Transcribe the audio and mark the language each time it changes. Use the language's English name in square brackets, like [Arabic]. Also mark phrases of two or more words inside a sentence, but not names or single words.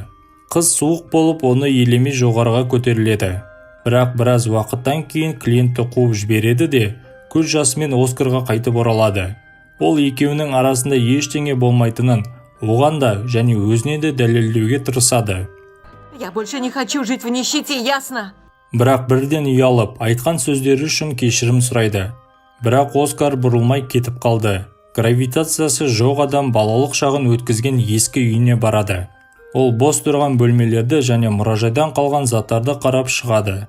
[Kazakh] Қыз суық болып, оны елемей жоғарыға көтеріледі. Бірақ біраз уақыттан кейін клиентті қуып жібереді де, көз жасымен Оскарға қайтып оралады. Ол екеуінің арасында ештеңе болмайтынын, оған да және өзіне де дәлелдеуге тырысады. [Russian] Я больше не хочу жить в нищете, ясно? [Kazakh] Бірақ бірден ұялып, айтқан сөздері үшін кешірім сұрайды. Бірақ Оскар бұрылмай кетіп қалды. Гравитациясы жоқ адам балалық шағын өткізген ескі үйіне барады. Ол бос тұрған бөлмелерді және мұражайдан қалған заттарды қарап шығады.